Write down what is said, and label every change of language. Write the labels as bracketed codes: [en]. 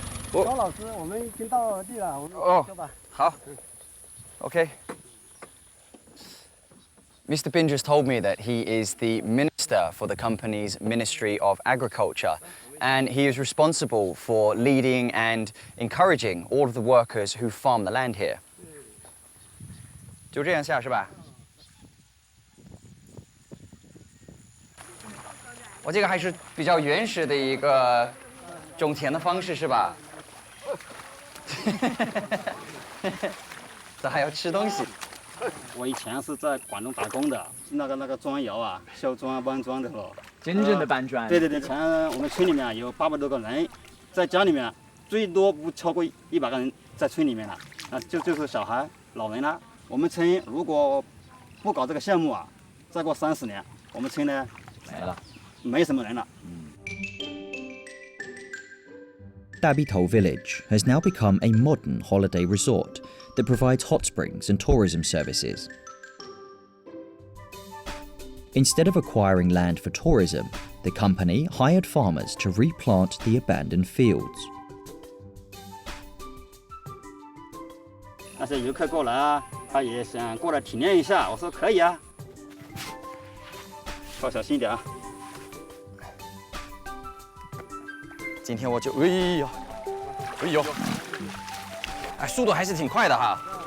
[zh] 高老师，我们已经到地了，我们走吧。 [en] 好 Okay. Mr. Bin just told me that he is the minister for the company's Ministry of Agriculture, and he is responsible for leading and encouraging all of the workers who farm the land here. [zh] 就这样下是吧？我这个还是比较原始的一个种田的方式是吧？这还要吃东西。我以前是在广东打工的，那个砖窑啊，削砖搬砖的咯。真正的搬砖。对对对，前我们村里面有800多个人，在家里面最多不超过100个人在村里面了，啊，就是小孩、老人啦。我们村如果不搞这个项目啊，再过30年，我们村呢没了，没什么人了。 [en] Dabitou Village has now become a modern holiday resort that provides hot springs and tourism services. Instead of acquiring land for tourism, the company hired farmers to replant the abandoned fields. [zh] 那些游客过来啊，他也想过来体验一下，我说可以啊，稍小心一点啊。今天我就哎呦，哎，速度还是挺快的哈。